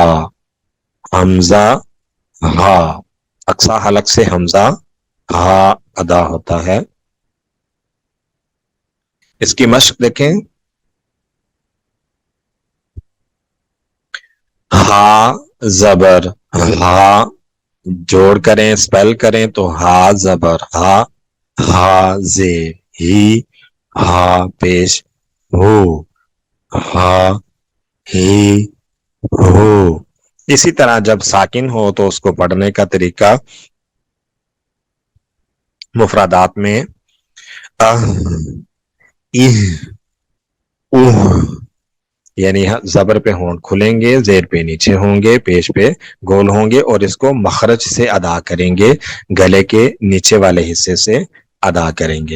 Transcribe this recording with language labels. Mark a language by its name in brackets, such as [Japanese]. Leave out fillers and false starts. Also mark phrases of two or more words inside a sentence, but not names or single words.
[Urdu] حمزہ ہا، اقصی حلق سے حمزہ ہا ادا ہوتا ہے. اس کی مشق دیکھیں. ہا زبر ہا، جوڑ کریں سپیل کریں تو ہا زبر ہا. ہا زیر ہی، ہا پیش ہو، ہا ہی ہو. اسی طرح جب ساکن ہو تو اس کو پڑھنے کا طریقہ مفردات میں یعنی زبر پہ ہونٹ کھلیں گے، زیر پہ نیچے ہوں گے، پیش پہ گول ہوں گے اور اس کو مخرج سے ادا کریں گے، گلے کے نیچے والے حصے سے ادا کریں گے.